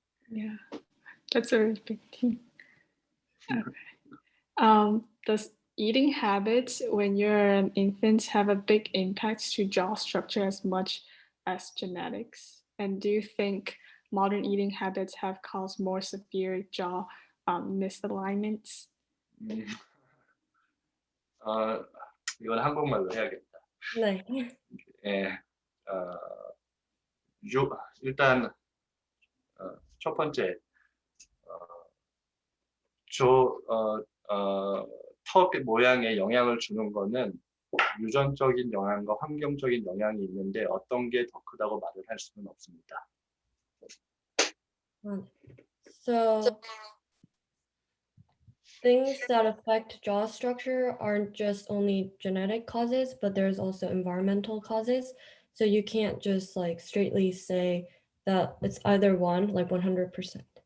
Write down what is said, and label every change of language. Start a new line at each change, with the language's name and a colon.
English: Yeah, that's a really big team. Okay. does eating habits when you're an infant have a big impact to jaw structure as much as genetics? And do you think modern eating habits have caused more severe jaw misalignments?
Korean: 음, 어, 이건 한국말로 해야겠다. 네. 예, 일단 첫 번째 턱 모양에 영향을 주는 거는 유전적인 영향과 환경적인 영향이 있는데 어떤 게 더 크다고 말을 할 수는 없습니다.
English: So things that affect jaw structure aren't just only genetic causes, but there's also environmental causes. So you can't just like straightly say that it's either one, like 100%.